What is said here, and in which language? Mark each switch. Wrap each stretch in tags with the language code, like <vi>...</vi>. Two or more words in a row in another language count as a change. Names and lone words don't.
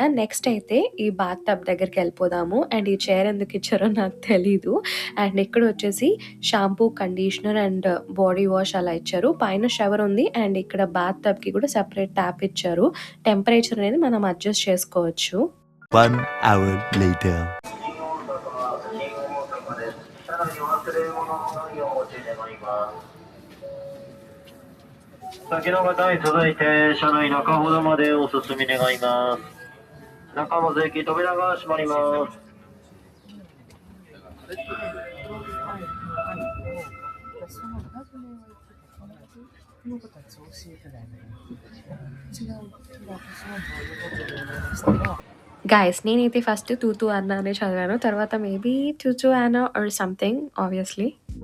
<te>నెక్స్ట్ అయితే ఈ</te> <en>bath tub</en> <te>దగ్గరికెళ్ళిపోదాము. అండ్ ఈ చైర్ ఎందుకు ఇచ్చారో నాకు తెలీదు. అండ్ ఇక్కడ వచ్చేసి</te> <en>shampoo, conditioner and body wash</en> <te>అలా ఇచ్చారు. పైన షవర్ ఉంది. అండ్ ఇక్కడ బాత్ టబ్‌కి కూడా</te> <en>separate tap</en> <te>ఇచ్చారు. టెంపరేచర్ అనేది మనం అడ్జస్ట్ చేసుకోవచ్చు.</te> <en>1 hour later.</en> <ja>先の方に続いて車内中ほどまでお進み願います。中も税金扉が閉まります。</ja> <te>గైస్ నేనైతే ఫస్ట్ 'తూతూ అన్నా' అనే చదివాను. తర్వాత మేబీ 'టుటు అన్నా'</te> <en>or something obviously.</en>